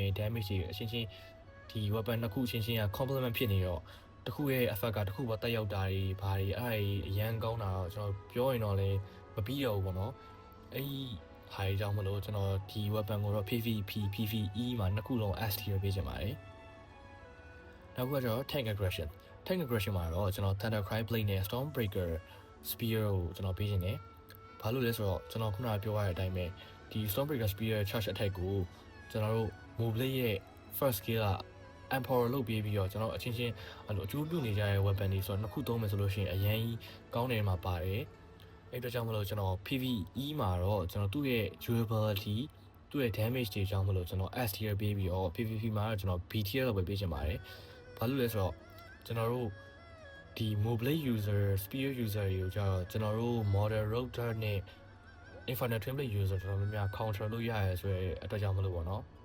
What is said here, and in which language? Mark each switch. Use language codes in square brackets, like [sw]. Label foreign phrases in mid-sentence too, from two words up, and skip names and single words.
[my] damage တွေအချင်းချင်းဒီ weapon နှစ်ခုအချင်းချင်းက complement ဖြစ်နေတော့တစ်ခုရဲ့ effect ကတစ်ခုပေါ်တက်ရောက်တာတွေဘာတွေအဲ့အရန်ကောင်းတာတော့ကျွန်တော်ပြောရင်တော့လည်းမပြီးတော့ဘူးပေါ့နော်အဲ့ဟာတွေကြောင့်မလို့ကျွန် တော်ဒီ weapon ကိုတော့ [en] PVP PVE [my] မှာနှစ်ခုလုံး [en] S tier [my] ပေးချင်ပါတယ်နောက်ကကျတော့ [en] tank aggression [my] မှာတော့ကျွန်တော် Thundercry Blade နဲ့ Stormbreaker Spear ကိုကျွန်တော်ပေးချင်တယ်ဘာလို့လဲဆိုတော့ ကျွန်တော်ခုနကပြောရတဲ့အတိုင်းပဲဒီ Stormbreaker Spear [en] charge attack [my] ကိုကျွန်တော်တို့ Moblade ရဲ့ [en] first skill [my] က Emperor လုပ်ပြီးတော့ကျွန်တော်အချင်းချင်းအဲ့ လိုအကျိုးပြုနေကြတဲ့ weapon တွေဆိုတော့နှစ်ခုသုံးမယ်ဆိုလို့ရှိရင်အရင်ကောင်းတယ်မှာပါတယ်အဲ့အတွက်ကြောင့်မလို့ကျွန်တော် PVE မှာတော့ကျွန်တော်သူ့ရဲ့ durability သူ့ရဲ့ damage တွေကြောင့်မလို့ကျွန်တော် [en] S tier [my] ပေးပြီးတော့ PVP မှာတော့ကျွန်တော် [en] B tier [my] လောက်ပဲပေးချင်ပါတယ်ဘာလို့လဲဆိုတော့ကျွန်တော်တို့ဒီ [en] Moblade user Spear user [my] တွေကိုကြတော့ကျွန်တော်တို့ Model Router နဲ့ Infinite Twin Blade user ကျွန်တော်များ counter လုပ်ရရဲဆိုတဲ့အတွက်ကြောင့်မလို့ပေါ့နော်